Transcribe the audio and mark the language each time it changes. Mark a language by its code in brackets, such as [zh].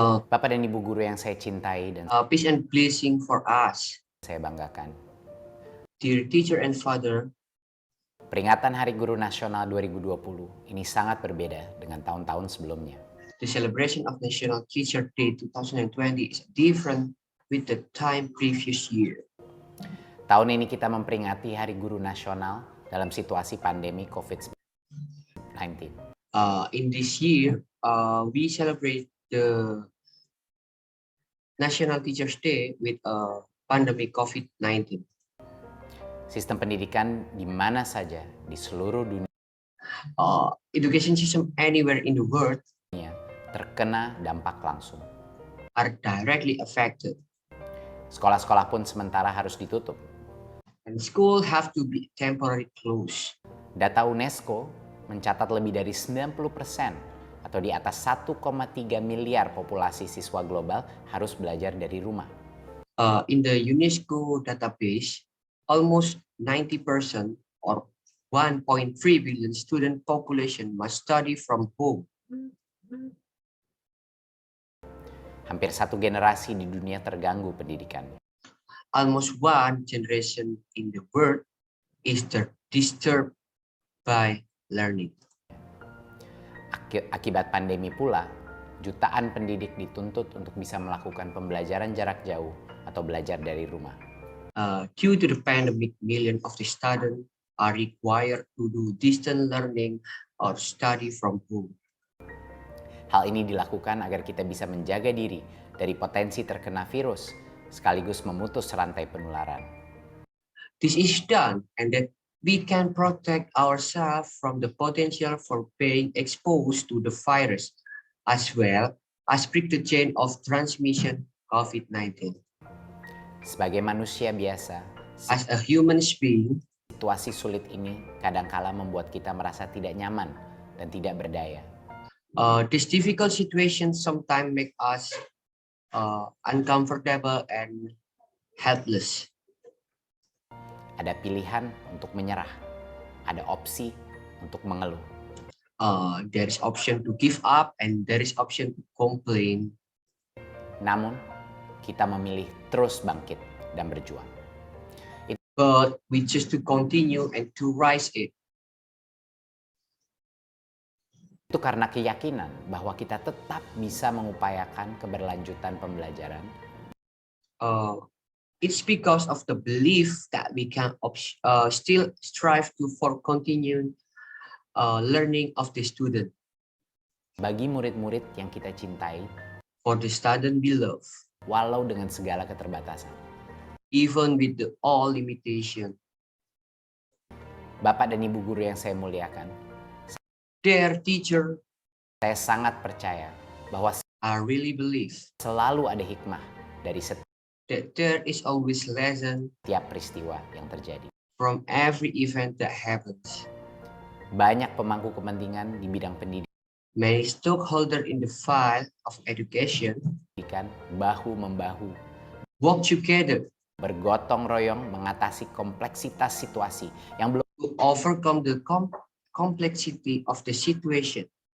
[id] Bapak dan Ibu guru yang saya cintai dan [en] Peace and blessing for us, [id] saya banggakan. [en] dear teacher and father. [id] Peringatan Hari Guru Nasional 2020 ini sangat berbeda dengan tahun-tahun sebelumnya. [en] The celebration of National Teacher Day 2020 is different with the time previous year. [id] Tahun ini kita memperingati Hari Guru Nasional dalam situasi pandemi COVID-19. [en] In this year, we celebrate the National Teachers Day with pandemic COVID-19. [id] Sistem pendidikan di mana saja di seluruh dunia [en] Education system anywhere in the world [id] terkena dampak langsung. [en] are directly affected, [id] Sekolah-sekolah pun sementara harus ditutup. [en] and school have to be temporarily closed. [id] Data UNESCO mencatat lebih dari 90% atau di atas 1,3 miliar populasi siswa global harus belajar dari rumah. [en] In the UNESCO database, almost 90% or 1.3 billion student population must study from home. [id] Hampir satu generasi di dunia terganggu pendidikannya. [en] Almost one generation in the world is disturbed by learning. [id] Akibat pandemi pula, jutaan pendidik dituntut untuk bisa melakukan pembelajaran jarak jauh atau belajar dari rumah. [en] Due to the pandemic, millions of the students are required to do distance learning or study from home. [id] Hal ini dilakukan agar kita bisa menjaga diri dari potensi terkena virus, sekaligus memutus rantai penularan. [en] This is done and that we can protect ourselves from the potential for being exposed to the virus, as well as break the chain of transmission COVID-19. [id] Sebagai manusia biasa, [en] As a human being, [id] situasi sulit ini kadangkala membuat kita merasa tidak nyaman dan tidak berdaya. [en] this difficult situation sometimes make us uncomfortable and helpless. [id] Ada pilihan untuk menyerah, ada opsi untuk mengeluh. [en] There is option to give up and there is option to complain. [id] Namun, kita memilih terus bangkit dan berjuang. [en] But we just to continue and to rise it. [id] Itu karena keyakinan bahwa kita tetap bisa mengupayakan keberlanjutan pembelajaran. [en] It's because of the belief that we can still strive for continuing learning of the student. [id] Bagi murid-murid yang kita cintai, [en] For the student we love, [id] walau dengan segala keterbatasan. [en] even with all limitation. [id] Bapak dan Ibu guru yang saya muliakan, [en] Their teacher, [id] saya sangat percaya bahwa [en] I really believe [id] selalu ada hikmah dari setiap [en] that there is always lesson [id] peristiwa yang terjadi. [en] from every event that happens. [id] Banyak pemangku kepentingan di bidang pendidikan [en] Many stakeholders in the field of education [id] bahu-membahu [en] work together [id] bergotong royong mengatasi kompleksitas situasi yang belum [en] to overcome the complexity of the situation